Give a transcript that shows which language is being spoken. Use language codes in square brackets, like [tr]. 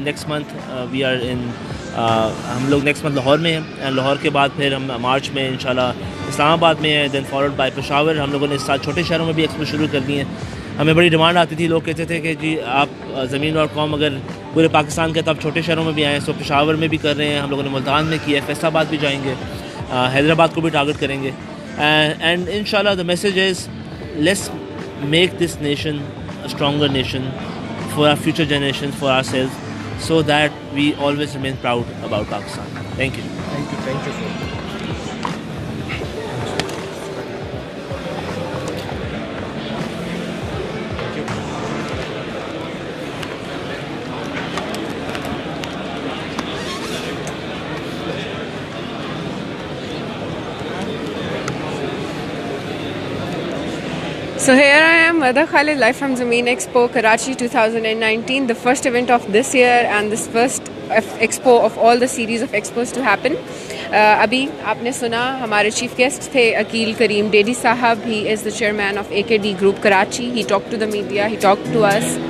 [en] next month we are in [ur] ہم لوگ next month Lahore میں ہیں, لاہور کے بعد پھر ہم مارچ میں انشاءاللہ اسلام آباد میں ہیں, [en] Then followed by Peshawar. [ur] ہم لوگوں نے اس سال چھوٹے شہروں میں بھی ایکسپو شروع کر دی ہیں. ہمیں بڑی ڈیمانڈ آتی تھی, لوگ کہتے تھے کہ جی آپ زمین ڈاٹ کام اگر پورے پاکستان کے تب چھوٹے شہروں میں بھی آئیں. سو پشاور میں بھی کر رہے ہیں, ہم لوگوں نے ملتان میں کیا ہے, فیصل آباد بھی جائیں گے, حیدرآباد کو بھی ٹارگٹ کریں گے. [en] And انشاءاللہ the message is let's make this nation a stronger nation for our future generations, for ourselves, so that we always remain proud about Pakistan. Thank you. Thank you sir. So here I am, Mada Khalid, live from Zameen Expo, Karachi 2019, the first event of this year and this first expo of all the series of expos to happen. [ur] ابھی آپ نے سنا ہمارے chief guest تھے عقیل کریم daddy صاحب. [en] He is the chairman of AKD Group Karachi. He talked to the media, he talked to us.